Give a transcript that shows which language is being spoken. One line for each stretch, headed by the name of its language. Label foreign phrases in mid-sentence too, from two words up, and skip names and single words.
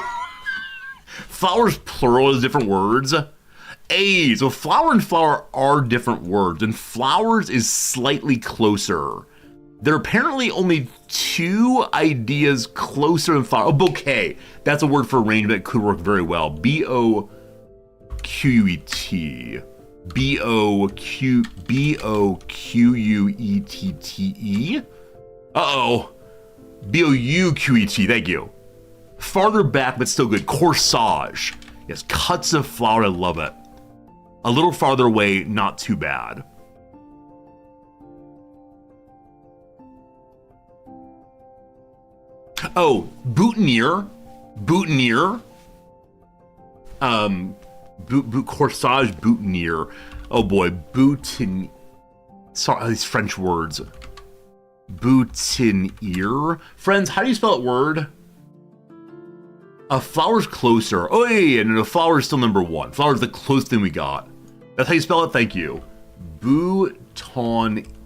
English: Flowers plural is different words. So flower and flower are different words, and flowers is slightly closer. There are apparently only two ideas closer than flower. Oh, bouquet. That's a word for arrangement. It could work very well. B-O-Q-U-E-T. B-O-Q-U-E-T-T-E. Uh-oh. B-O-U-Q-E-T. Thank you. Farther back, but still good. Corsage. Yes, cuts of flower. I love it. A little farther away, not too bad. Oh, boutonniere. Boutonniere. Corsage, boutonniere. Oh boy, bouton. Sorry, these French words. Boutonniere. Friends, how do you spell that word? A flower's closer. Oh, yeah, no, flower is still number one. Flower's the closest thing we got. That's how you spell it? Thank you. Boutonniere.